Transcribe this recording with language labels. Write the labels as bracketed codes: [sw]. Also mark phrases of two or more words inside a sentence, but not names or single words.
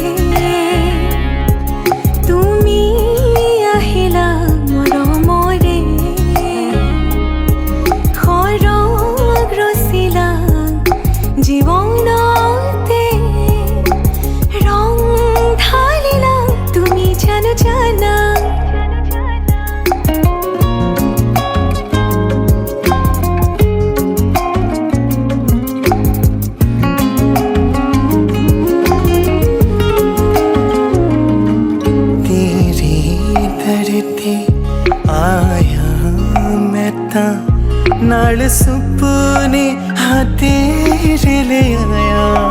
[as] তুমি আহিলা মৰমৰে সৰগ ৰচিলা জীৱনতে ৰং ঢালিলা তুমি জানো জানা [pa] ਤੇਰੇ ਦਰ ਤੇ ਆਇਆ ਮੈਂ ਤਾ ਨਾਲ ਸੁਪਨੇ ਹਾਂ ਤੇਰੇ ਲੈ ਆਇਆ